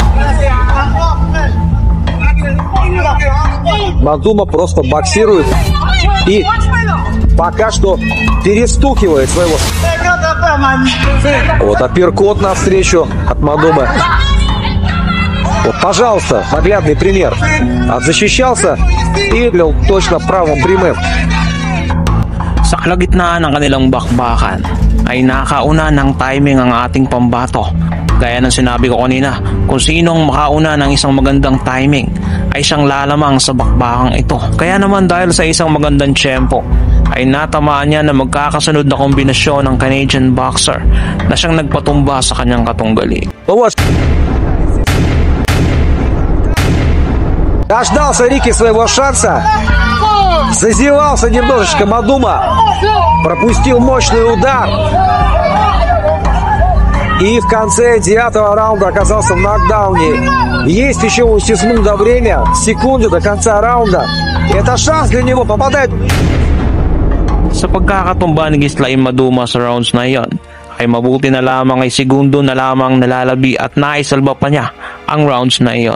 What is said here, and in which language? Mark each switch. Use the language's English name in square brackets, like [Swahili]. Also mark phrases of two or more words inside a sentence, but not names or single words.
[Russian] Мадума просто боксирует и пока что перестукивает своего. Вот апперкот навстречу от Мадумы. Вот, пожалуйста, наглядный пример. Отзащищался и бил точно правым прямым. [Filipino] Sa kalagitnaan ng kanilang bakbakan ay nakauna ng timing ang ating pambato. Gaya ng sinabi ko kanina, kung sinong makauna ng isang magandang timing ay siyang lalamang sa bakbakang ito. Kaya naman dahil sa isang magandang tiyempo ay natamaan niya na magkakasunod na kombinasyon ng [English] Canadian boxer [Filipino] na siyang nagpatumba sa kanyang katunggali. [Russian] Дождался Рики своего шанса, зазевался немножечко Мадума, пропустил мощный удар и в конце 9-го раунда оказался в нокдауне. Есть еще у Сисмунда время, секунды до конца раунда. Это шанс для него, попадает. [Filipino] Sa pagkakatumba ni Gislain Maduma sa rounds na iyon, ay mabuti na lamang ay segundo na lamang nalalabi at naisalba pa niya ang rounds na iyon.